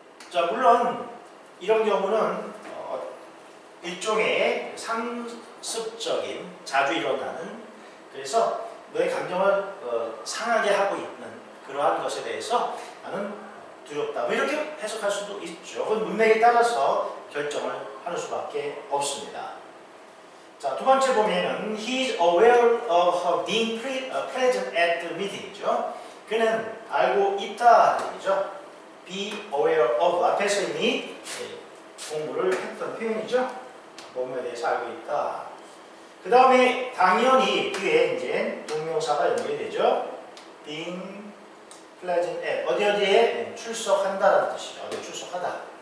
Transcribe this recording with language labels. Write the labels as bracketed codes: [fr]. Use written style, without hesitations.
[ko] 자, 물론 이런 경우는 일종의 상습적인 자주 일어나는 그래서 너의 감정을 상하게 하고 있는 그러한 것에 대해서 나는 두렵다. 뭐 이렇게 해석할 수도 있죠. 그건 문맥에 따라서 결정을 하는 수밖에 없습니다. 자, 두 번째 보면은 [en] He is aware of her being present at the meeting이죠. [ko] 그는 알고 있다 하는 얘기죠. [en] be aware of [ko] 앞에서 이미 공부를 했던 표현이죠. 몸에 대해서 알고 있다. 그 다음에 당연히 뒤에 이제 동명사가 연결이 되죠. [en] being present at [ko] 어디에 출석한다라는 뜻이죠. 어디 출석하다.